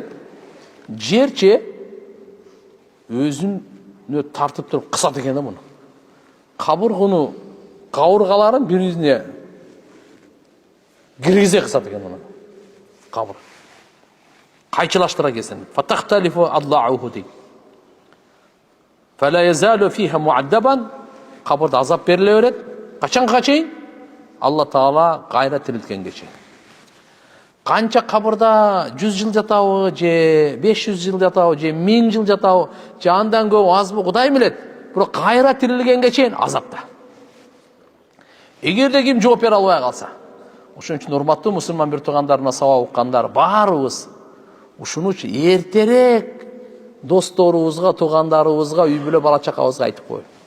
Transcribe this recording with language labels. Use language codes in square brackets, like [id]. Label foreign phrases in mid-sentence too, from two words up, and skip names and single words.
[ky] Жерче өзүнө тартып туруп кысат экен да муну. Кабыргыны, кабыргаларын бири-бирине киргизе кысат экен муну. Кабыр. Кайчылаштыра келсин. [ar] فتختلف أضلاعه дейт. فلا يزال فيها معذبا. [ky] Кабырда азап бериле берет. Качанга чейин? Алла Таала кайра тирилткенге чейин. Канча кабырда 100 жыл жатабы, же 500 жыл жатабы, же 1000 жыл жатабы, же андан көп азбы Кудай билет. Бирок кайра тирилгенге чейин азапта. Эгерде ким жооп бере албай калса, ошон үчүн урматтуу мусулман бир туугандарына сабак уккандар баарыбыз ушунучу эртерээк досторубузга, туугандарыбызга, үй бүлө бала чакабызга айтып коелу.